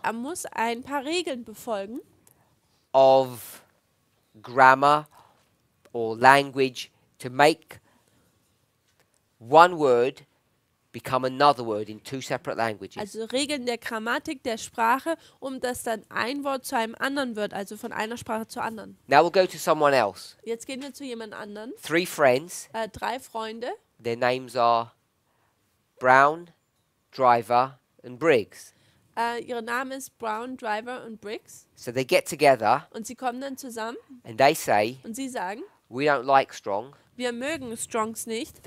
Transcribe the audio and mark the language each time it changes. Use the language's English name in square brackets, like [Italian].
[German] Er muss ein paar Regeln befolgen [English] of grammar or language to make one word become another word in two separate languages. [German] Also Regeln der Grammatik, der Sprache, dass dann ein Wort zu einem anderen wird, also von einer Sprache zur anderen. [English] Now we'll go to someone else. [German] Jetzt gehen wir zu jemand anderen. [English] 3 friends. [German] 3 Freunde. [English] Their names are Brown, Driver and Briggs. [German] Ihre Namen ist Brown, Driver und Briggs. [English] So they get together [German] Und sie kommen dann zusammen. [English] And they say, [German] und sie sagen, [English] we don't like Strong. [German] Wir mögen Strongs nicht.